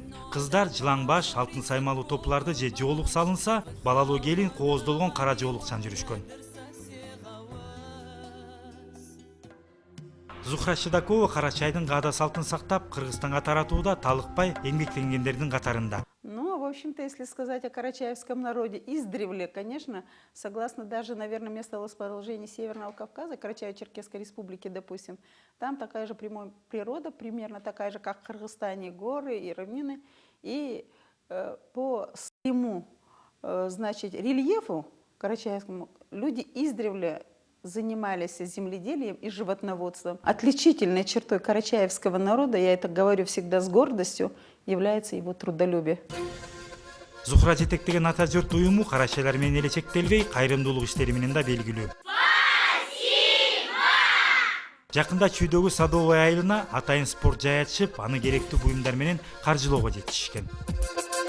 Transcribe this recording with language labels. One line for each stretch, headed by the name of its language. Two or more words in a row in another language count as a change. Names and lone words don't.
Kyrgyz: Кыздар жылаң баш, алтын саймалуу топларды же жоолук салынса, балалуу келин кооздолгон кара жоолукчан жүрүшкөн. Зухра Шидакова Карачайдын каада салтын сактап, Кыргызстанга таратууда талыкпай эмгектенгендердин катарында.
Russian: Ну, в общем-то, если сказать о карачаевском народе издревле, конечно, согласно даже, наверное, местоположению Северного Кавказа, Карачаево-Черкесской республики, допустим, там такая же прямая природа, примерно такая же, как в Кыргызстане, горы и равнины. И по своему, значит, рельефу карачаевскому люди издревле занимались земледелием и животноводством. Отличительной чертой карачаевского народа, я это говорю всегда с гордостью, является его трудолюбие.
Kyrgyz: Зухра жетектеген ата журт уюму карачайлар менен эле чектелбей, кайрымдуулук иштери менен да белгилүү. Жакында Чүйдөгү Садовый айылына атайын спорт жай ачып, аны керектүү буюмдар менен каржылоого жетишишкен.